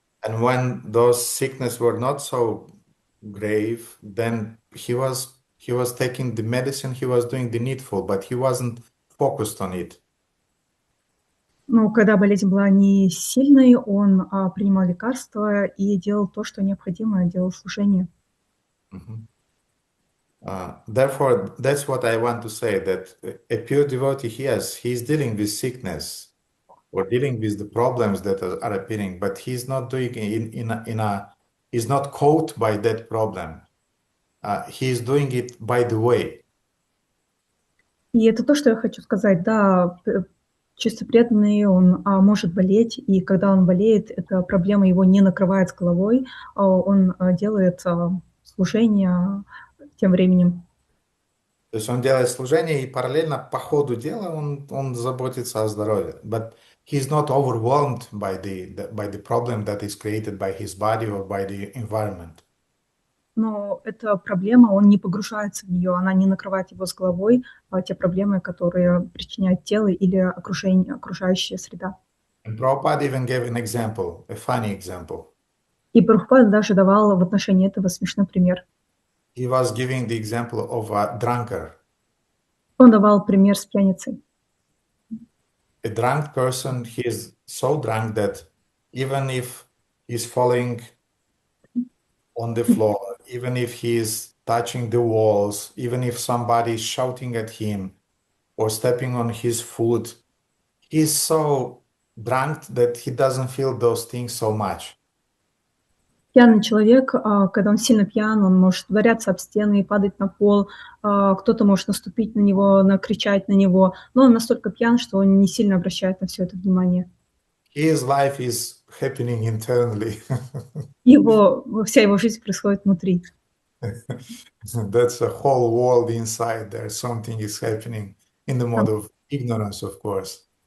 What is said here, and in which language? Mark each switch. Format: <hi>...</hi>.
<en>And when those sickness were not so grave, then he was taking the medicine, he was doing the needful, but he wasn't focused on it.</en> <ru>Но когда болезнь была не сильной, он принимал лекарства и делал то, что необходимо, делал служение.</ru> <en>Therefore, that's what I want to say, that a pure devotee, he's dealing with sickness or dealing with the problems that are appearing, but he's not doing it he's not caught by that problem. He's doing it by the way.</en> <ru>И это то, что я хочу сказать. Да, чисто преданный, он может болеть, и когда он болеет, эта проблема его не накрывает с головой, он делает служение тем временем. То есть он делает служение, и параллельно по ходу дела он заботится о здоровье.</ru> <en>But he's not overwhelmed by the problem that is created by his body or by the environment.</en> <ru>Но эта проблема, он не погружается в нее, она не накрывает его с головой, те проблемы, которые причиняет тело или окружающая среда.</ru> <en>And Prabhupada even gave an example, a funny example.</en> <ru>И Прабхупада даже давал в отношении этого смешной пример.</ru> <en>He was giving the example of a drunkard.</en> <ru>Он давал пример с пьяницей.</ru> <en>A drunk person, he is so drunk that even if he's falling on the floor, even if he's touching the walls, even if somebody is shouting at him or stepping on his foot, he's so drunk that he doesn't feel those things so much.</en> <ru>Пьяный человек, когда он сильно пьян, он может ударяться об стены и падать на пол, кто-то может наступить на него, накричать на него, но он настолько пьян, что он не сильно обращает на все это внимание.</ru> <en>His life is happening internally.</en> <ru>Вся его жизнь происходит внутри.</ru> <en>That's a whole world inside there. Something is happening in the mode of ignorance, of course.</en>